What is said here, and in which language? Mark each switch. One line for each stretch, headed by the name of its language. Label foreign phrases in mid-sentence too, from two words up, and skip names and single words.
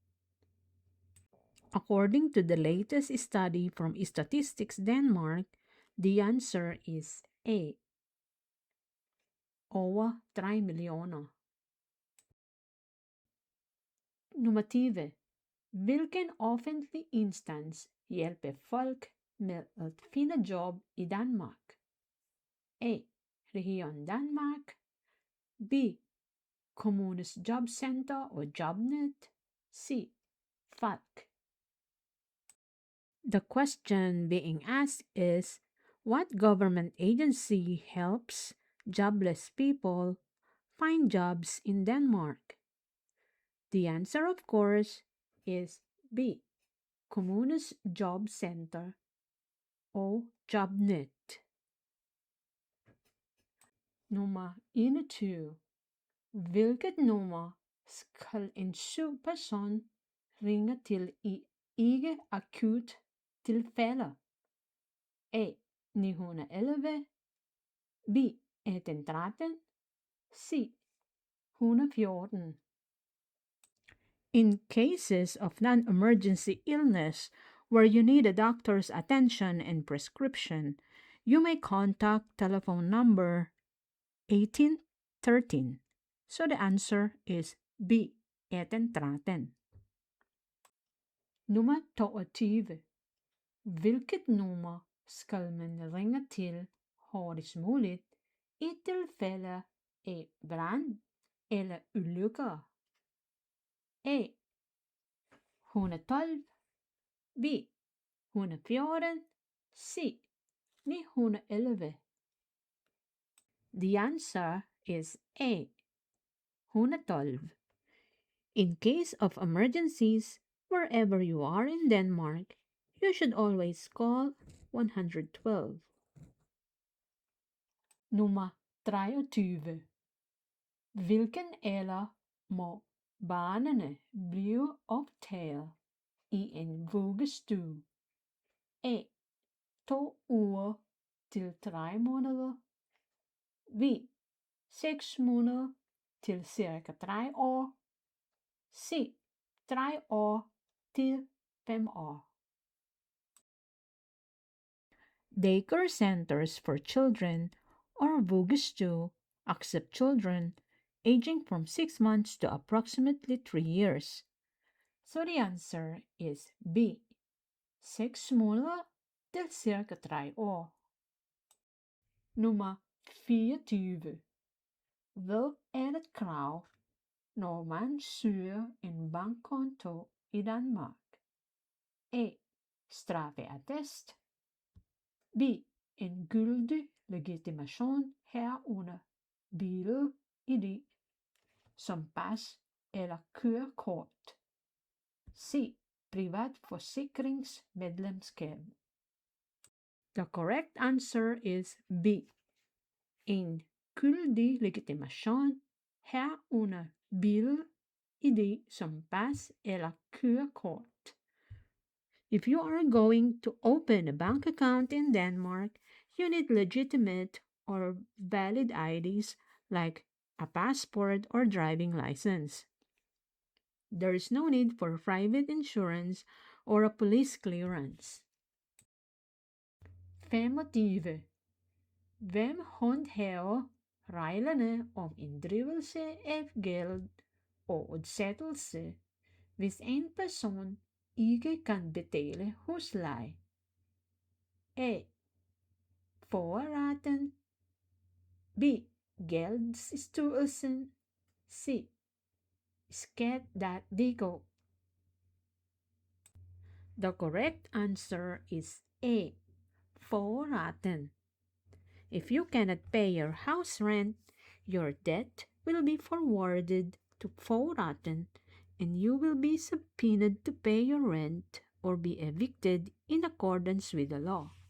English: According to the latest study from Statistics Denmark, the answer is A.
Danish: Over 3 millioner. Nummer 20. Hvilken offentlig instans hjælper folk med at finde job i Danmark? A. Region Danmark. B. Kommunes jobcenter og Jobnet. C. Falk.
English: The question being asked is, what government agency helps jobless people find jobs in Denmark? The answer, of course, is B.
Danish: Kommunens jobcenter og Jobnet. Nummer 21. Hvilket nummer skal en syg person ringe til i ikke akut tilfælde? A. 911. B. 113. C. 114.
English: In cases of non-emergency illness where you need a doctor's attention and prescription, you may contact telephone number 1813. So the answer is B. 113.
Danish: Nummer 22. Hvilket nummer skal man ringe til hurtigst muligt i tilfælde af brand eller ulykker? A. 112. B. 114. C.
English: 911. The answer is A. 112. In case of emergencies, wherever you are in Denmark, you should always call 112.
Danish: Nummer 23. Hvilken alder må barnene blive optaget i en vuggestue? A. 2 uger til 3 måneder. B. 6 måneder til cirka 3 år. C. 3 år til 5 år.
English: Daycare centers for children, or vuggestue, accept children aging from 6 months to approximately 3 years. So the answer is B.
Danish: 6 måneder til cirka 3 år. Nummer 24. Hvad er et krav, når man søger en bankkonto i Danmark? A. Straffeattest. B. En gyldig legitimation herunder bil-ID som pas eller kørekort. C. Privat forsikringsmedlemskab.
English: The correct answer is B.
Danish: En gyldig legitimation herunder bil-ID som pas eller kørekort.
English: If you are going to open a bank account in Denmark, you need legitimate or valid IDs like a passport or driving license. There is no need for private insurance or a police clearance.
Danish: 25. Hvem håndhæver reglerne om inddrivelse af gæld og udsættelse, hvis en person ikke kan betale husleje? A. Forretten. B. Gældsstyrelsen. C. Skat.dk.
English: The correct answer is A.
Danish: Forretten.
English: If you cannot pay your house rent, your debt will be forwarded to fall rotten, and you will be subpoenaed to pay your rent or be evicted in accordance with the law.